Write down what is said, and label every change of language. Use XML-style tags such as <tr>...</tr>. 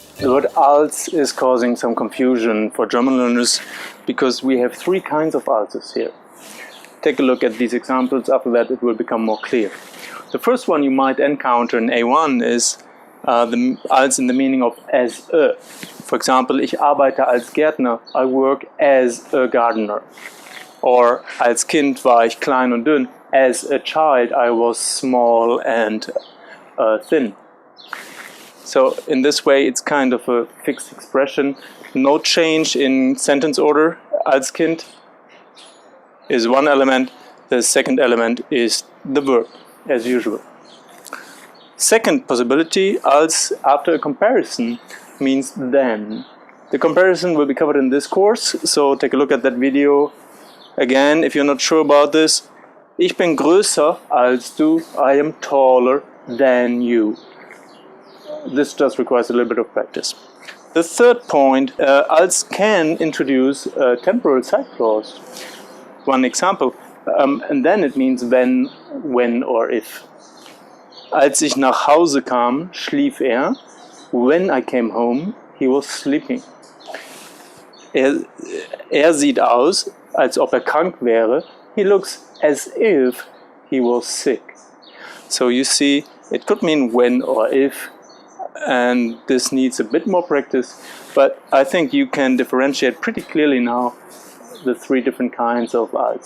<en>The word als is causing some confusion for German learners because we have three kinds of alses here. Take a look at these examples, after that it will become more clear. The first one you might encounter in A1 is the als in the meaning of as a. For example,</en> <de>ich arbeite als Gärtner,</de> <en>I work as a gardener. Or</en> <de>als Kind war ich klein und dünn,</de> <en>as a child I was small and thin. So in this way it's kind of a fixed expression, no change in sentence order.</en> <de>Als Kind</de> <en>is one element, the second element is the verb, as usual. Second possibility, als after a comparison, means then. The comparison will be covered in this course, so take a look at that video. Again, if you're not sure about this,</en> <de>ich bin größer als du,</de> <en>I am taller than you. This just requires a little bit of practice. The third point, als can introduce a temporal side clause. One example, and then it means when or if.</en> <de>Als ich nach Hause kam, schlief er.</de> <en>When I came home, he was sleeping.</en> <de>Er sieht aus, als ob krank wäre.</de> <en>He looks as if he was sick. So you see, it could mean when or if, and this needs a bit more practice, but I think you can differentiate pretty clearly now the three different kinds of als.</en>